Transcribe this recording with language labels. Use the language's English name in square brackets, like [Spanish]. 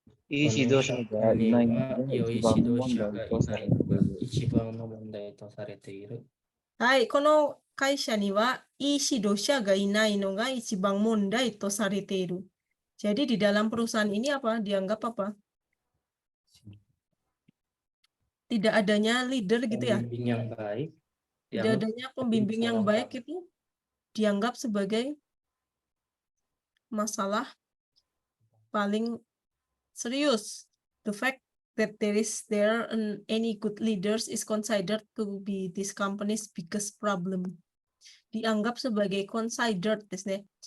[Japanese] いい指導者がいないのが良い一番の指導者問題がいとされている。ないのが一番の問題とされている。はい、この会社にはいい指導者がいないのが一番問題とされている。 [Indonesian] Jadi di dalam perusahaan ini apa? Dianggap apa? Tidak adanya leader gitu ya. Pembimbing yang baik. Tidak dianggap adanya pembimbing yang baik itu dianggap sebagai masalah paling serius. [English] The fact that there any good leaders is considered to be this company's biggest problem. [Indonesian] Dianggap sebagai considered [Japanese] ですね。